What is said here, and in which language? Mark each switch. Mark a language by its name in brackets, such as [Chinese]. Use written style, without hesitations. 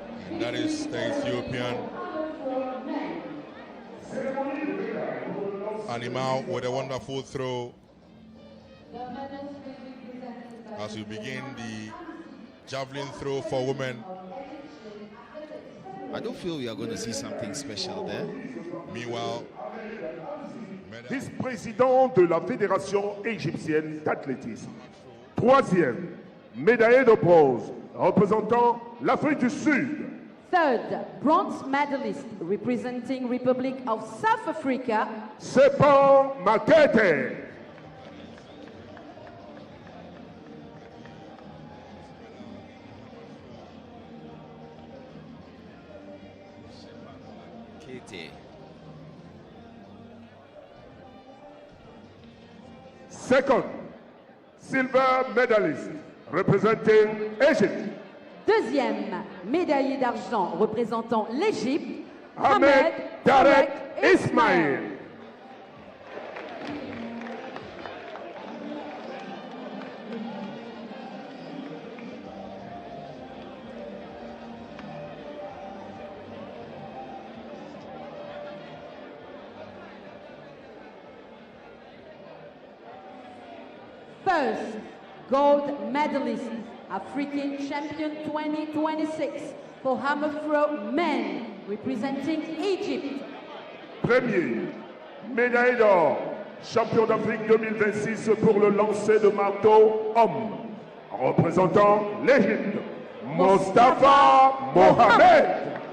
[English] And that is the Ethiopian Animal with a wonderful throw as we begin the javelin throw for women. I don't feel we are going to see something special there. Meanwhile, [French] vice-président de la Fédération égyptienne d'athlétisme. 3e, médaillé de bronze, représentant l'Afrique du Sud. [English] Third, bronze medalist representing Republic of South Africa, Sepan Makete. Katie. Second, silver medalist representing Egypt. [French] deuxième, médaillé d'argent représentant l'Égypte, Ahmed Tarek Ismail. [English] First, gold medalist, African champion 2026 for hammer throw men, representing Egypt. [French] Premier, médaille d'or, champion d'Afrique 2026 pour le lancer de marteau homme, représentant l'Égypte, Mostafa Mohamed.